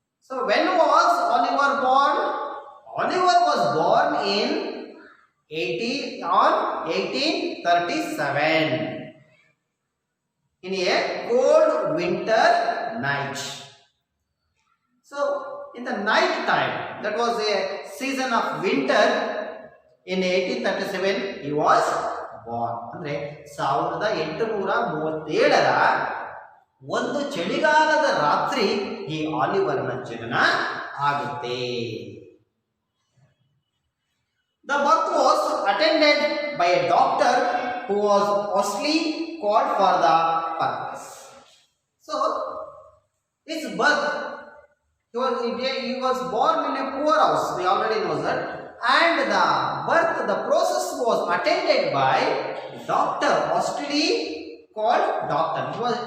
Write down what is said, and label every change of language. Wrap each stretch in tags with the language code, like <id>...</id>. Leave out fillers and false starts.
<en>So when was Oliver born? Oliver was born in 1837 in a cold winter night. So in the night time, that was a season of winter, in 1837 he was born.</en> <kn>ಅಂದ್ರೆ 1837ರ ಒಂದು ಚಳಿಗಾಲದ ರಾತ್ರಿ ಈ ಆಲಿವರ್ನ ಜನನ ಆಗುತ್ತೆ.</kn> <en>The birth was attended by a doctor who was mostly called for the purpose. So his birth, he was born in a poor house, we already know that, and the birth, the process was attended by a doctor, mostly called doctor.</en>